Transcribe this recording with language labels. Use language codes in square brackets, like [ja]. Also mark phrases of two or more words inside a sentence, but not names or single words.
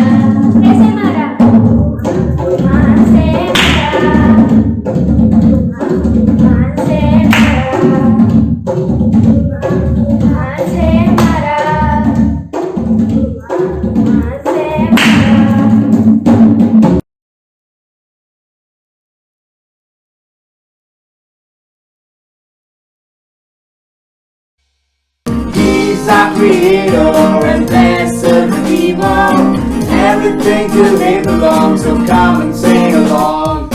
[hi] कैसे मारा? तूफान से मारा. तूफान से मारा. तूफान से मारा. तूफान से मारा. [en] He's our creator and blessed Redeemer. Everything to Him belongs, so come and sing along.